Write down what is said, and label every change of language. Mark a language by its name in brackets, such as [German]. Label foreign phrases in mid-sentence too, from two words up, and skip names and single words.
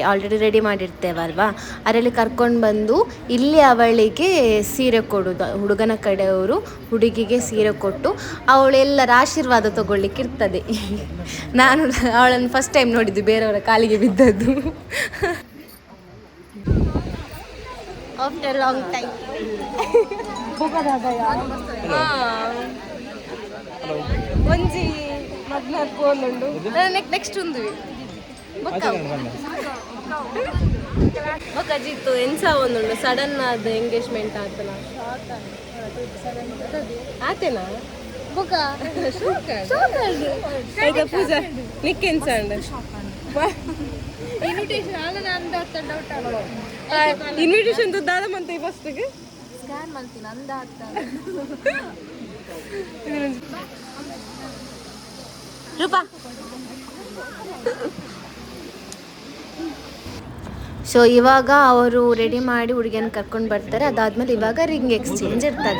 [Kannada] ಆಲ್ರೆಡಿ ರೆಡಿ ಮಾಡಿರ್ತೇವಲ್ವ, ಅದರಲ್ಲಿ ಕರ್ಕೊಂಡು ಬಂದು ಇಲ್ಲಿ ಅವಳಿಗೆ ಸೀರೆ ಕೊಡೋದು. ಹುಡುಗನ ಕಡೆಯವರು ಹುಡುಗಿಗೆ ಸೀರೆ ಕೊಟ್ಟು ಅವಳೆಲ್ಲರ ಆಶೀರ್ವಾದ ತಗೊಳ್ಳಿಕ್ಕೆ ಇರ್ತದೆ. ನಾನು ಅವಳನ್ನು [English] first time [Kannada] ನೋಡಿದ್ದು ಬೇರೆಯವರ ಕಾಲಿಗೆ ಬಿದ್ದದ್ದು. [English] after long time. [Tulu] ಒಂಜಿ ಮದ್ನಾರ್ ಕೋಲುಂಡು ನೆಕ್ಸ್ಟ್ ಉಂದು ಬೊಕ್ಕಜಿತ್ತು ಎನ್ಸ ಒಂದುಂಡು ಸಡನ್ ಆದ ಎಂಗೇಜ್ಮೆಂಟ್ ಆತನ ಆತೇನಾ ಬೊಕ್ಕ ಆಯ್ತಾ ಪೂಜಾ ನಿಕ್ಕೆನ್ಸ ಉಂಡು ಇನ್ವಿಟೇಷನ್ ದಾದ ಮಂತ [Kannada] ಫಸ್ಟ್ಗೆ ಸ್ಕ್ಯಾನ್ ಮಾಡ್ತೀನಿ ಅಂದ ರೂಪಾ. ಸೊ ಇವಾಗ ಅವರು ರೆಡಿ ಮಾಡಿ ಹುಡುಗಿಯನ್ನು ಕರ್ಕೊಂಡು ಬರ್ತಾರೆ. ಅದಾದ್ಮೇಲೆ ಇವಾಗ [English] ring exchange [Kannada] ಇರ್ತದೆ.